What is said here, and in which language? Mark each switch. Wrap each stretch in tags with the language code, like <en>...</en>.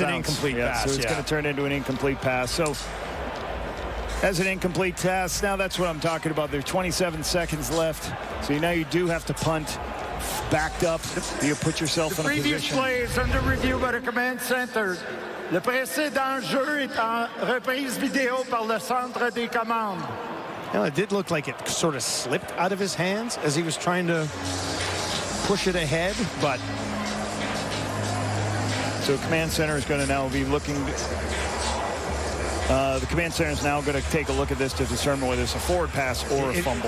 <en>an incomplete pass. So it's going to turn into an incomplete pass. So as an incomplete pass, now that's what I'm talking about. There's 27 seconds left. So now you do have to punt backed up. You put yourself in a position. The previous play is under review by the command center.</en> <fr>Le précédent jeu est en reprise vidéo par le centre des commandes.</fr> <en>Well, it did look like it sort of slipped out of his hands as he was trying to push it ahead, but so command center is going to now be looking. The command center is now going to take a look at this to determine whether it's a forward pass or a fumble.</en>